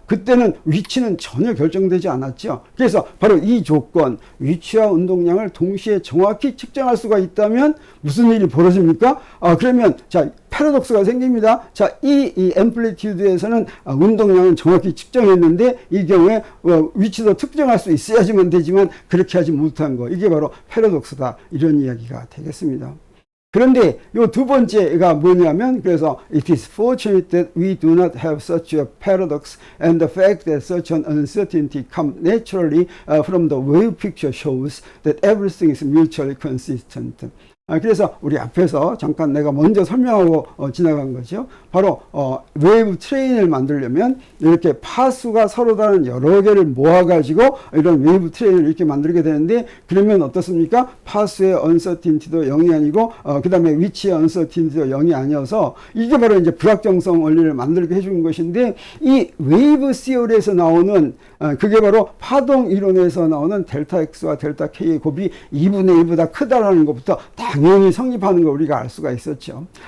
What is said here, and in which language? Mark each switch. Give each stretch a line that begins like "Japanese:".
Korean: 그때는 위치는 전혀 결정되지 않았죠. 그래서 바로 이 조건, 위치와 운동량을 동시에 정확히 측정할 수가 있다면 무슨 일이 벌어집니까? 그러면 자 패러독스가 생깁니다. 자, 이 앰플리튜드에서는 운동량은 정확히 측정했는데 이 경우에 위치도 특정할 수 있어야지만 되지만 그렇게 하지 못한 거. 이게 바로 패러독스다. 이런 이야기가 되겠습니다. 그런데 요 두 번째가 뭐냐면 그래서
English: it is fortunate that we do not have such a paradox and the fact that such an uncertainty comes naturally from the wave picture shows that everything is mutually consistent.
Korean: 그래서 우리 앞에서 잠깐 내가 먼저 설명하고 지나간 거죠. 바로 웨이브 트레인을 만들려면 이렇게 파수가 서로 다른 여러 개를 모아가지고 이런 웨이브 트레인을 이렇게 만들게 되는데 그러면 어떻습니까? 파수의 uncertainty도 0이 아니고 그 다음에 위치의 uncertainty도 0이 아니어서 이게 바로 이제 불확정성 원리를 만들게 해주는 것인데 이 웨이브 시어리에서 나오는 그게 바로 파동 이론에서 나오는 델타 X와 델타 K의 곱이 2분의 1보다 크다라는 것부터 당연히 성립하는 걸 우리가 알 수가 있었죠.